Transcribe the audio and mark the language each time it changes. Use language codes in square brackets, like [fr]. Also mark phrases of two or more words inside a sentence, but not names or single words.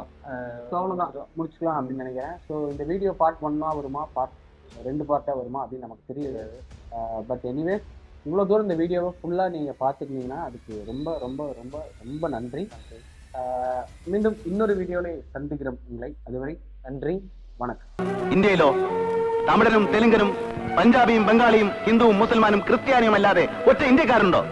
[ta] ஸோ அவ்வளோதான் முடிச்சுக்கலாம் அப்படின்னு நினைக்கிறேன். ஸோ இந்த வீடியோ பார்ட் 1 வருமா பார்ட் 2 பார்ட்டாக வருமா அப்படின்னு நமக்கு தெரியாது. [en] but anyways [ta] இவ்வளோ தூரம் இந்த வீடியோவை ஃபுல்லாக நீங்கள் பார்த்துருந்தீங்கன்னா அதுக்கு ரொம்ப ரொம்ப ரொம்ப ரொம்ப நன்றி. மீண்டும் இன்னொரு வீடியோவில் சந்திக்கிறோம் உங்களை. அதுவரை நன்றி, வணக்கம். [ml] ഇന്ത്യയിലോ തമിഴനും തെലുങ്കനും പഞ്ചാബിയും ബംഗാളിയും ഹിന്ദുവും മുസൽമാനും ക്രിസ്ത്യാനിയും അല്ലാതെ ഒറ്റ ഇന്ത്യക്കാരുണ്ടോ?